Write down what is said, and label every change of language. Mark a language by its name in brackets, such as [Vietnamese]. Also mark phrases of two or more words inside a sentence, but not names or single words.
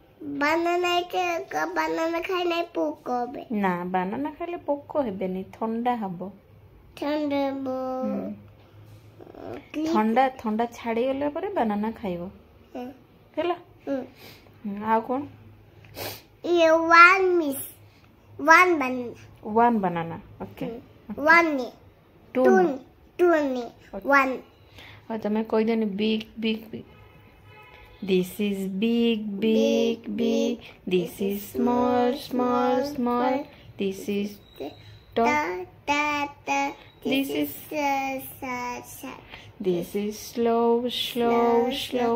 [Odia] ବାନାନା ଖାଇଲେ ପୋକ হবে। ନା, ବାନାନା ଖାଇଲେ ପୋକ ହେବେନି, ଥଣ୍ଡା ହବ। ଥଣ୍ଡା ଛାଡ଼ିଗଲା ପରେ ବାନାନା ଖାଇବ ହେଲା। ଆଉ କ'ଣ? [English] one banana. Okay. Two. [Odia] ଆଉ ତମେ କହିଦେନି [English] big big big. This is big big big. This is small small small. This is tall. This is slow slow slow.